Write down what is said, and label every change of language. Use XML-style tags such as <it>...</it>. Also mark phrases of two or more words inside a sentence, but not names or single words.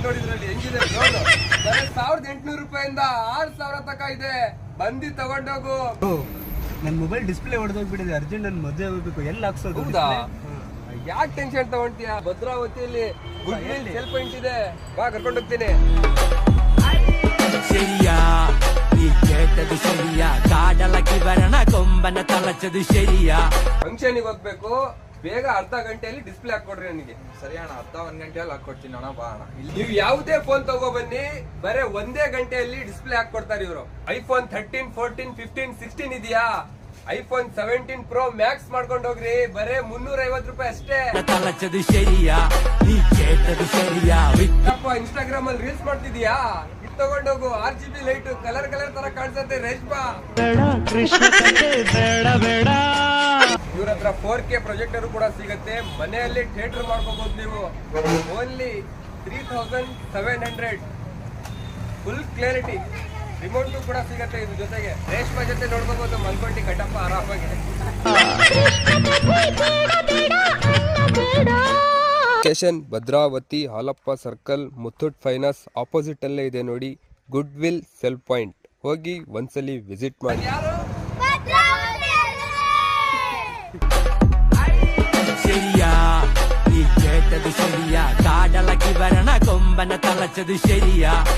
<kn>ನೋಡಿದ್ರಲ್ಲಿ ಹೆಂಗಿದೆ ಡ್ರೋನ್. ಬರೀ 1800 ರೂಪಾಯಿಂದ 6000 ತಕ ಇದೆ. ಬಂದಿ ತಗೊಂಡೋಗು. ನನ್</kn> <en>mobile display</en> <kn>ಹೊಡೆದೋಗ್ಬಿಟ್ಟಿದೆ. ಅರ್ಜೆಂಟ್ ನನ್ ಮದುವೆ ಹೋಗ್ಬೇಕು. ಎಲ್ಲಿ ಹಾಕ್ಸೋದು? ಹೌದಾ? ಯಾಕೆ ಟೆನ್ಷನ್ ತಗೊಂತೀಯ? ಭದ್ರಾವತಿಯಲ್ಲಿ</kn> <en>cell point</en> <kn>ಇದೆ, ಬಾ ಕರ್ಕೊಂಡು ಹೋಗ್ತೀನಿ.</kn> <ml>ശരിയാ നീ കേട്ടത് ശരിയാ കാടലക്കി വരണ കൊമ്പന തളച്ചത് ശരിയാ.</ml> <kn>ಫಂಕ್ಷನ್ ಹೋಗ್ಬೇಕು, ಬೇಗ ಅರ್ಧ ಗಂಟೆಯಲ್ಲಿ ಡಿಸ್ಪ್ಲೇ ಹಾಕೊಡ್ರಿ ನನಗೆ. ಸರಿ ಅಣ್ಣ, ಅರ್ಧ 1 ಗಂಟೆಯಲ್ಲಿ ಹಾಕೊಡ್ತೀನಿ ಅಣ್ಣ. ಬಾ ಅಣ್ಣ. ನೀವು ಯಾವುದೇ ಫೋನ್ ತಗೋ ಬನ್ನಿ, ಬರೇ ಒಂದೇ ಗಂಟೆಯಲ್ಲಿ ಡಿಸ್ಪ್ಲೇ ಹಾಕೊಡ್ತಾರೆ ಇವರು. ಐಫೋನ್ 13, 14, 15, 16 ಇದೆಯಾ? ಐಫೋನ್ 17 ಪ್ರೋ ಮ್ಯಾಕ್ಸ್ ಮಾಡ್ಕೊಂಡು ಹೋಗ್ರಿ, ಬರೇ 350 ರೂಪಾಯಿ ಅಷ್ಟೇ.</kn> <ml>തളച്ചത് ശരിയാ നീ കേട്ടത് ശരിയാ.</ml> <kn>ಇನ್ಸ್ಟಾಗ್ರಾಮ್ ಅಲ್ಲಿ ರೀಲ್ಸ್ ಮಾಡ್ತಿದ್ಯಾ? ಇದು ತಗೊಂಡೋಗು. RGB</kn> <en>light colour</en> <kn>ತರ ಕಾಣಿಸುತ್ತೆ ರೇಷ್ಮಾ. ಇವ್ರ ಹತ್ರ 4K ಪ್ರೊಜೆಕ್ಟರ್ ಕೂಡ ಸಿಗುತ್ತೆ. ಮನೆಯಲ್ಲಿ ಥಿಯೇಟರ್ ಮಾಡ್ಕೋಬಹುದು ನೀವು. ಓನ್ಲಿ 3700</kn> <en>full clarity.</en> <kn>ರಿಮೋಟ್ ಕೂಡ ಸಿಗತ್ತೆ ಇದ್ರ ಜೊತೆಗೆ. ರೇಷ್ಮಾ ಜೊತೆ ನೋಡ್ಕೋಬಹುದು ಮಲ್ಕೊಂಡಿ ಕಟಪ್ಪ ಆರಾಮಾಗಿ. ಸ್ಟೇಷನ್ ಭದ್ರಾವತಿ, ಹಾಲಪ್ಪ ಸರ್ಕಲ್, ಮುತ್ತೂಟ್ ಫೈನಾನ್ಸ್ ಆಪೋಸಿಟ್ ಅಲ್ಲೇ ಇದೆ ನೋಡಿ, ಗುಡ್ ವಿಲ್ ಸೆಲ್ ಪಾಯಿಂಟ್. ಹೋಗಿ ಒಂದ್ಸಲಿ ವಿಸಿಟ್ ಮಾಡಿ.</kn> <ml>ശരിയാ നീ കേട്ടത് ശരിയാ കാടലക്കി വരണ കൊമ്പന തളച്ചത് ശരിയാ.</ml>